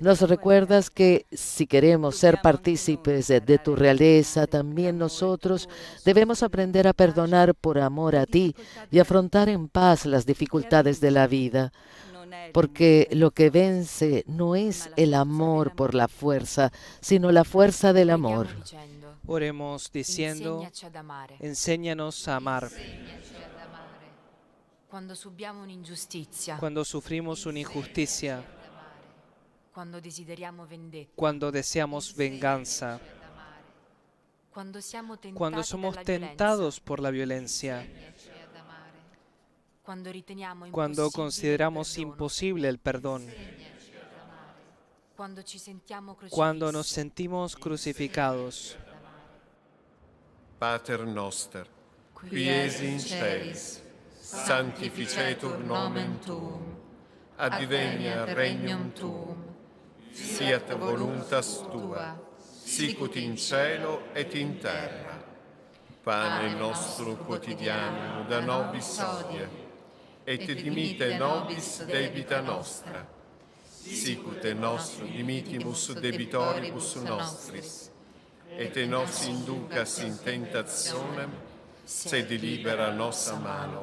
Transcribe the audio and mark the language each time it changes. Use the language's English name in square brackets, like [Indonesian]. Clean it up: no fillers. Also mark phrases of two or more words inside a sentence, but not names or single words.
[Spanish] Nos recuerdas que si queremos ser partícipes de tu realeza, también nosotros debemos aprender a perdonar por amor a ti y afrontar en paz las dificultades de la vida. Porque lo que vence no es el amor por la fuerza, sino la fuerza del amor. Oremos diciendo, enséñanos a amar. [Italian] Quando subiamo un'ingiustizia, [Spanish] Cuando sufrimos una injusticia, [Italian] quando desideriamo vendetta, [Spanish] cuando deseamos venganza, [Italian] quando siamo tentati [Spanish] cuando somos [Italian] dalla [Spanish] tentados por la violencia, [Italian] violenza, quando riteniamo [Spanish] cuando [Italian] impossibile [Spanish] consideramos [Italian] il perdono, [Spanish] imposible el perdón, [Italian] quando ci sentiamo [Spanish] cuando nos [Italian] crocifissi, [Spanish] sentimos crucificados. [Latin] Pater noster, qui es in celis, sanctificetur nomen tuum, adveniat regnum tuum, fiat voluntas tua, sicut in cielo et in terra. Pane nostro quotidiano da nobis hodie, et dimitte nobis debita nostra, sicut nos dimittimus debitoribus nostris, et nos inducas in tentationem, sed libera nos a malo.